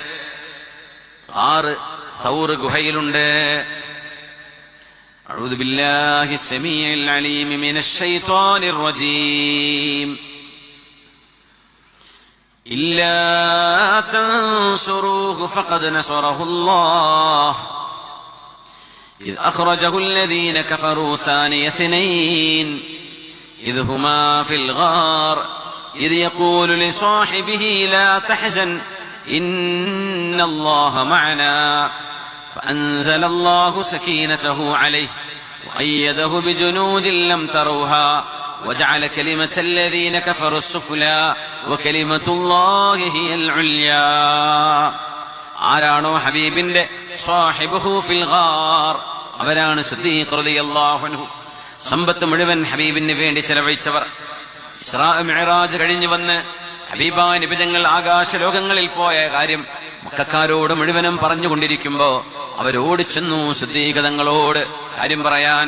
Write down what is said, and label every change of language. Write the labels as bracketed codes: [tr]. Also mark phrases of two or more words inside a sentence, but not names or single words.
[ml] 6 ഥൗർ ഗുഹയിലുണ്ട്. [ar] أعوذ بالله السميع العليم من الشيطان الرجيم. إلا تنصروه فقد نصره الله إذ أخرجه الذين كفروا ثاني اثنين إذ هما في الغار إذ يقول لصاحبه لا تحزن إن الله معنا فأنزل الله سكينته عليه وأيده بجنود لم تروها وجعل كلمة الذين كفروا السفلى وكلمة الله هي العليا. [ml] ആരാണോ ഹബീബിന്റെ [ar] صاحبه في الغار, [ml] അവരാണ് സിദ്ദീഖ് [ar] رضي الله عنه. [ml] സമ്പത്ത് മുഴുവൻ ഹബീബിന് വേണ്ടി ചെലവഴിച്ചവർ. ഇസ്രാ മിഅ്റാജ് കഴിഞ്ഞു വന്ന് ഹബീബായ നബി തങ്ങൾ ആകാശ ലോകങ്ങളിൽ പോയ കാര്യം മക്കക്കാരോട് മുഴുവനും പറഞ്ഞുകൊണ്ടിരിക്കുമ്പോ അവരോട് ചെന്നു സിദ്ദീഖ് തങ്ങളോട് കാര്യം പറയാൻ.